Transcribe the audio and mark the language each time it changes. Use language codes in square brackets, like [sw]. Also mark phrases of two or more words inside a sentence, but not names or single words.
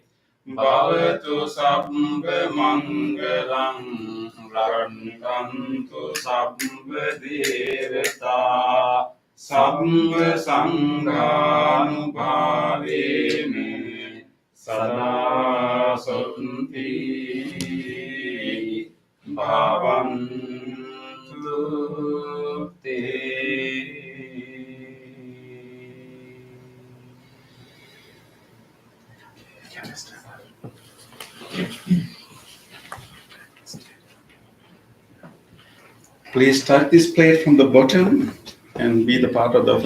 [pi] Bhavatu sabbha mangalam rakkantu sabbha devata sabbha sanghanubhavena sada suttanti bhavantu te. [en] Please start this plate from the bottom and be the part of the offering.